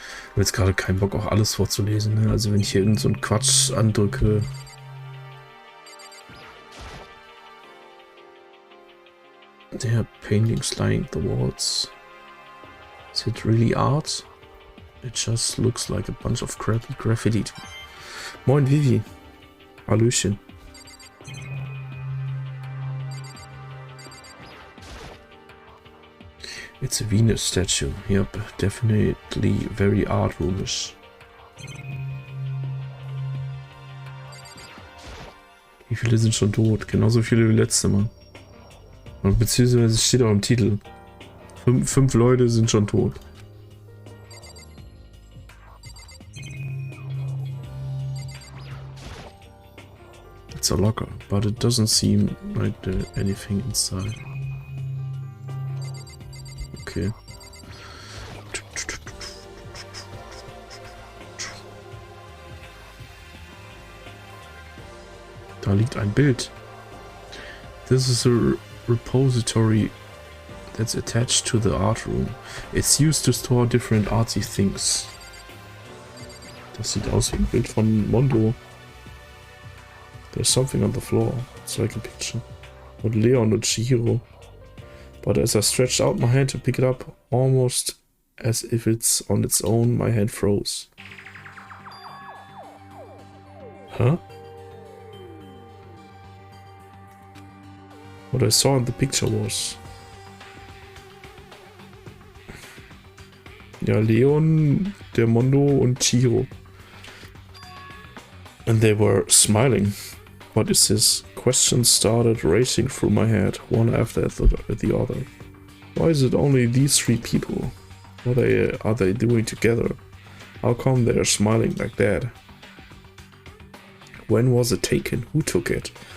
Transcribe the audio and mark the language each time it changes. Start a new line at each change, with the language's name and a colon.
German: Ich habe jetzt gerade keinen Bock, auch alles vorzulesen. Ne? Also wenn ich hier irgend so einen Quatsch andrücke.
English: There are paintings lying the walls. Is it really art? It just looks like a bunch of crappy graffiti.
German: Moin Vivi. Hallöchen.
English: It's a Venus statue. Yep, definitely very art roomish.
German: Wie viele sind schon tot? Genauso viele wie letzte Mal. Beziehungsweise steht auch im Titel. Fünf Leute sind schon tot.
English: It's a locker, but it doesn't seem like there's anything inside. Okay.
German: Da liegt ein Bild.
English: This is a repository that's attached to the art room. It's used to store different artsy things.
German: Das sieht aus wie ein Bild von Mondo.
English: There's something on the floor. It's like a picture.
German: Und Leon und Chihiro.
English: But as I stretched out my hand to pick it up, almost as if it's on its own, my hand froze. Huh? What I saw in the picture was...
German: Ja, Leon, der Mondo und Chihiro.
English: And they were smiling. What is this? Questions started racing through my head, one after the other. Why is it only these three people? What are they doing together? How come they are smiling like that? When was it taken? Who took it?